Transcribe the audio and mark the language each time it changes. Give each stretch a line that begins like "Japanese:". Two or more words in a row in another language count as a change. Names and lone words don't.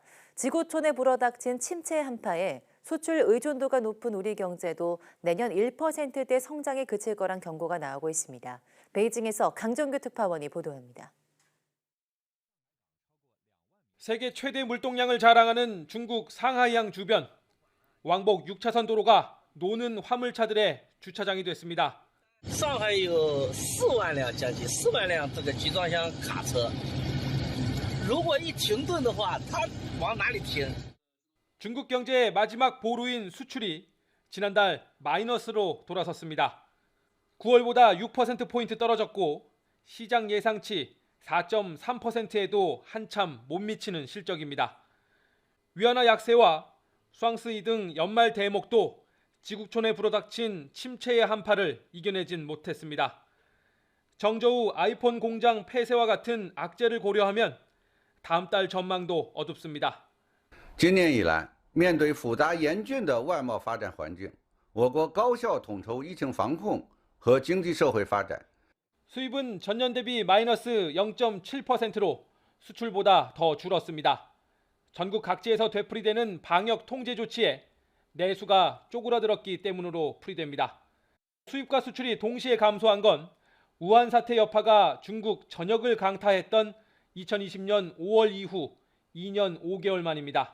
Korean: 지구촌에 불어닥친 침체 한파에 수출 의존도가 높은 우리 경제도 내년 1%대 성장에 그칠 거란 경고가 나오고 있습니다. 베이징에서 강정규 특파원이 보도합니다. 세계 최대 물동량을 자랑하는 중국 상하이항 주변 왕복 6차선 도로가 노는 화물차들의 주차장이 됐습니다.
Chinese: 上海有4万辆，将近4万辆这个集装箱卡车。如果一停顿的话，它往哪里停？
Korean: 중국 경제의 마지막 보루인 수출이 지난달 마이너스로 돌아섰습니다. 9월보다 6%포인트 떨어졌고 시장 예상치 4.3%에도 한참 못 미치는 실적입니다. 위안화 약세와 슈앙스이 등 연말 대목도 지구촌에 불어닥친 침체의 한파를 이겨내진 못했습니다. 정저우 아이폰 공장 폐쇄와 같은 악재를 고려하면 다음 달 전망도 어둡습니다.
Chinese: 今年以来，面对复杂严峻的外贸发展环境，我国高效统筹疫情防控和经济社会发展。
Korean: 수입은 전년 대비 마이너스 0.7%로 수출보다 더 줄었습니다. 전국 각지에서 되풀이되는 방역 통제 조치에 내수가 쪼그라들었기 때문으로 풀이됩니다. 수입과 수출이 동시에 감소한 건 우한 사태 여파가 중국 전역을 강타했던 2020년 5월 이후 2년 5개월 만입니다.